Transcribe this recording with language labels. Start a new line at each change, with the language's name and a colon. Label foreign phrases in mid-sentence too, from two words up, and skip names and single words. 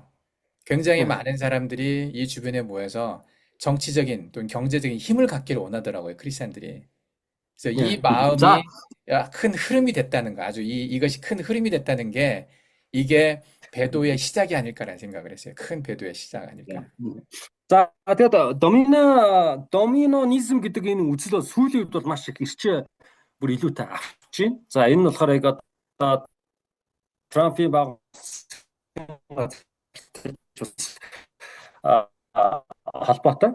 Korean: 굉장히 많은 사람들이 이 주변에 모여서 정치적인 또는 경제적인 힘을 갖기를 원하더라고요, 크리스찬들이. 그래서 이 마음이 자, 큰 흐름이 됐다는 거, 아주 이것이 큰 흐름이 됐다는 게 이게 배도의 시작이 아닐까라는 생각을 했어요. 큰 배도의 시작 아닐까.
Mongolian: За тэгээд доминонизм гэдэг энэ үзэл бол сүүлийн үед бол маш их ирчээ бүр илүүтэй авч байна. За энэ нь болохоор яг одоо Трампын баг холбоотой.